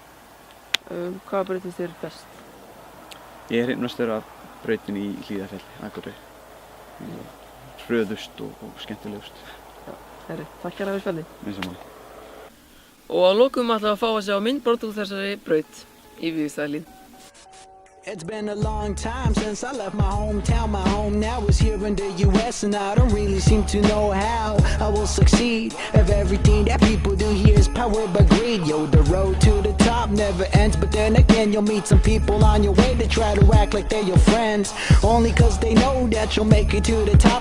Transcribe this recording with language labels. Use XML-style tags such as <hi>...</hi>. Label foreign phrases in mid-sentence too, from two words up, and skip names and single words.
<is>Hvaða brautir þér best? Ég er hrifnastur af brautinni í Hlíðarfjalli, Akureyri. Hröðust og skemmtilegust. Takk fyrir spjallið. Eins og máli. Og að lokum ætlum við að fá að sjá myndbrot úr þessari braut í Vífilsstaðahlíð.</is> <en>It's been a long time since I left my hometown. My home now is here in the US, and I don't really seem to know how I will succeed if everything that people do here is powered by greed. Yo, the road to the top never ends, but then again you'll meet some people on your way that try to act like they're your friends, only cause they know that you'll make it to the top.</en>